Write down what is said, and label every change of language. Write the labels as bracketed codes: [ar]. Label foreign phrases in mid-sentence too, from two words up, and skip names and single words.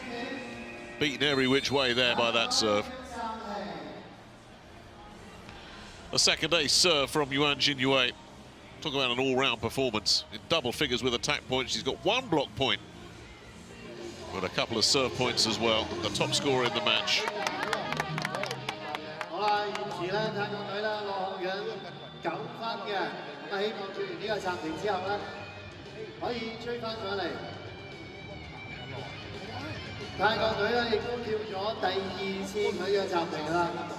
[en] Beaten every which way there by that serve. A second ace serve from Yuan Jinyue. Talk about an all-round performance. In double figures with attack points. She's got one block point, but a couple of serve points as well. The top scorer in the match. [yue] 好啦，現時咧，泰國隊咧落緊9分嘅，咁希望做完呢個暫停之後咧，可以追翻上嚟。泰國隊咧亦都跳咗第2次佢嘅暫停啦。